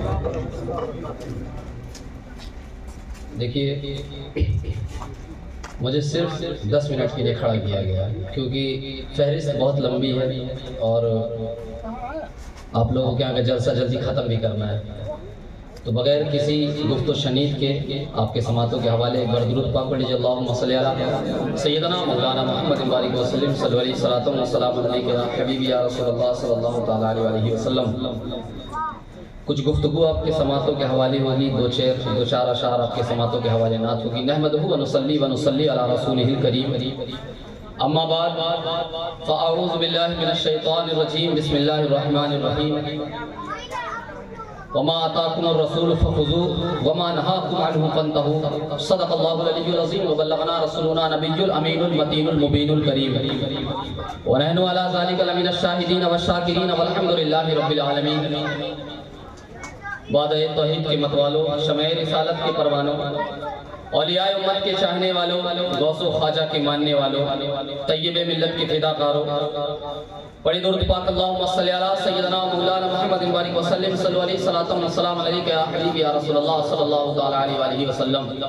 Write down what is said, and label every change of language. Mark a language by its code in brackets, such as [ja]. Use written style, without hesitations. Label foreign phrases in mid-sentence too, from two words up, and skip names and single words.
[ur] دیکھیے، مجھے صرف 10 منٹ کے لیے کھڑا کیا گیا کیونکہ فہرست بہت لمبی ہے اور آپ لوگوں کے آگے جلسہ جلدی ختم بھی کرنا ہے، تو بغیر کسی گفت و شنید کے آپ کے سماعتوں کے حوالے ایک بار درود پاک پڑھ لیجیے۔ [ar] اللہم صلی علی سیدنا مولانا محمد بارک وسلم صلی اللہ علیہ وسلم علیہ یا حبیبی یا رسول اللہ صلی اللہ تعالیٰ علیہ وسلم۔ [ur] کچھ گفتگو آپ کے سماعتوں کے حوالے ہوگی، دو چار اشعار آپ کے سماعتوں کے حوالے نعت ہوگی۔ [ar] نحمدہ ونصلی علی رسولہ الکریم، اما بعد فاعوذ باللہ من الشیطان الرجیم، بسم اللہ الرحمن الرحیم۔ وما آتاکم الرسول فخذوه وما نهاکم عنہ فانتہوا، صدق اللہ العلی العظیم وبلغنا رسولنا نبی الامین المتین المبین الکریم، ونحن علی ذلک لمن الشاہدین والشاکرین والحمد للہ رب العالمین۔ [ur] وعدہ توحید کے متوالوں، شمع رسالت کے پروانوں، اولیاء امت کے چاہنے والوں، غوث و خواجہ کے ماننے والوں، طیب ملت کے فداکاروں، پڑھی درود پاک [ar] اللہم صلی علی سیدنا مولانا محمد بارک وسلم صلی اللہ علیہ وسلم علیہ یا حبیبی یا رسول اللہ صلی اللہ تعالیٰ علیہ وسلم۔